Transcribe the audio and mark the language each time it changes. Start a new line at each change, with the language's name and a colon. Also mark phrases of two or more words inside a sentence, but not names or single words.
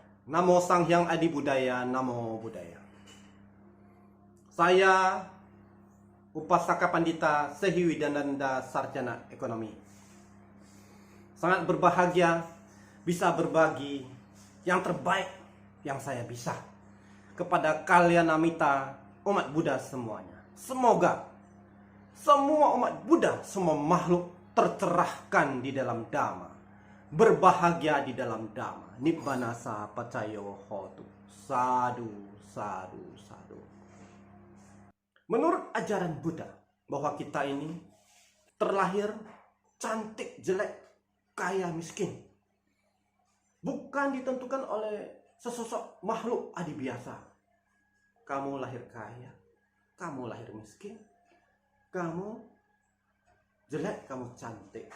Pali: Namo Sang Hyang Adi Budaya, Namo Budaya.
Indonesian: Saya Upasaka Pandita Sehi Widananda Sarjana Ekonomi. Sangat berbahagia bisa berbagi yang terbaik yang saya bisa kepada kalian amita umat Buddha semuanya. Semoga semua umat Buddha, semua makhluk tercerahkan di dalam Dhamma, berbahagia di dalam Dhamma.
Pali: Nibbanasa pacayo hotu. Sadu, sadu, sadu.
Indonesian: Menurut ajaran Buddha, bahwa kita ini terlahir cantik, jelek, kaya, miskin, bukan ditentukan oleh sesosok makhluk adi biasa. Kamu lahir kaya, kamu lahir miskin, kamu jelek, kamu cantik.